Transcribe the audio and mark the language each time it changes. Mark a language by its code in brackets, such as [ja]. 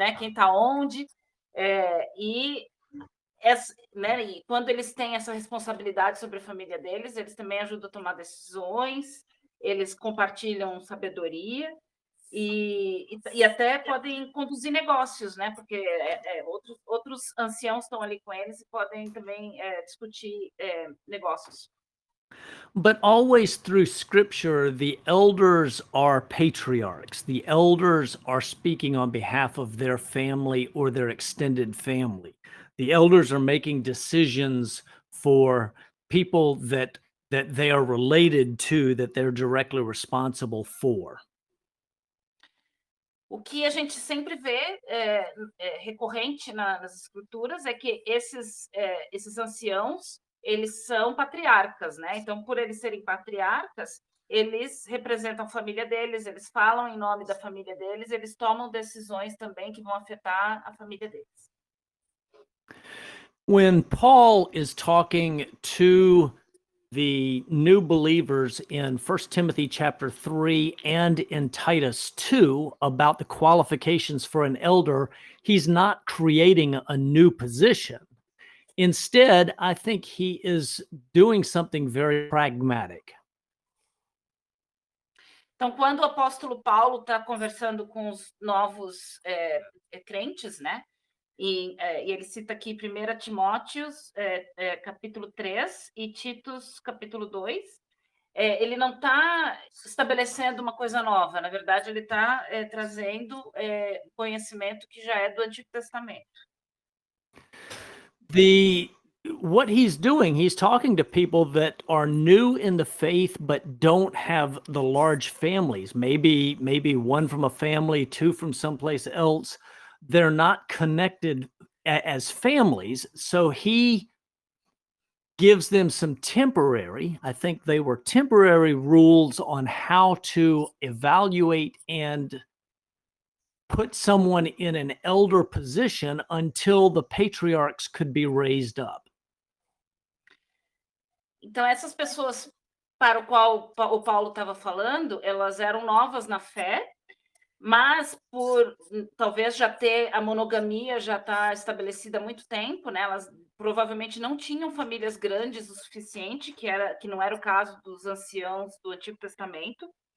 [pt] está onde, né, e quando eles têm essa responsabilidade sobre a família deles, eles também ajudam a tomar decisões, eles compartilham sabedoria e até podem conduzir negócios, né? Porque outros anciãos estão ali com eles e podem também discutir negócios. [en] But always through Scripture, the elders are patriarchs. The elders are speaking on behalf of their family or their extended family. The elders are making decisions for people that they are related to, that they're directly responsible for. [pt] O que a gente sempre vê recorrente nas escrituras é que esses anciãos, eles são patriarcas, né? Então, por eles serem patriarcas, eles representam a família deles, eles falam em nome da família deles, eles tomam decisões também que vão afetar a família deles. [en] When Paul is talking to the new believers in 1 Timothy chapter 3 and in Titus 2 about the qualifications for an elder, he's not creating a new position. Instead, I think he is doing something very pragmatic. [pt] Então, quando o apóstolo Paulo está conversando com os novos crentes, né? E ele cita aqui 1 Timóteos, capítulo 3, e Titos, capítulo 2. Ele não está estabelecendo uma coisa nova, na verdade, ele está trazendo conhecimento que já é do Antigo Testamento. [en] what he's doing, he's talking to people that are new in the faith but don't have the large families. Maybe one from a family, two from someplace else. They're not connected as families, so he gives them some temporary, I think they were temporary rules on how to evaluate and put someone in an elder position until the patriarchs could be raised up. [pt] Então, essas pessoas para o qual o Paulo estava falando, elas eram novas na fé, mas por talvez já ter a monogamia já está estabelecida há muito tempo, né? Elas provavelmente não tinham famílias grandes o suficiente, que não era o caso dos anciãos do Antigo Testamento.